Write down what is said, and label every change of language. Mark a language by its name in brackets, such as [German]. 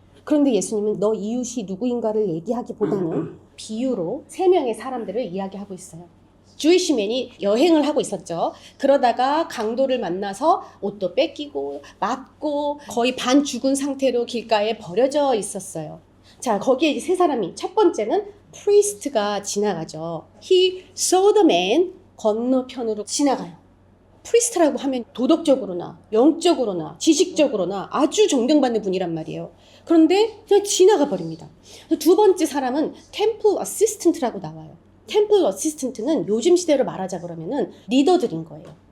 [Korean] 그런데 예수님은 너 이웃이 누구인가를 얘기하기보다는 비유로 세 명의 사람들을 이야기하고 있어요. 주이시맨이 여행을 하고 있었죠. 그러다가 강도를 만나서 옷도 뺏기고 맞고 거의 반 죽은 상태로 길가에 버려져 있었어요. 자, 거기에 이제 세 사람이 첫 번째는 프리스트가 지나가죠. [English] He saw the man [Korean] 건너편으로 지나가요. 프리스트라고 하면 도덕적으로나 영적으로나 지식적으로나 아주 존경받는 분이란 말이에요. 그런데 그냥 지나가 버립니다. 두 번째 사람은 템플 어시스턴트라고 나와요. 템플 어시스턴트는 요즘 시대로 말하자 그러면은 리더들인 거예요.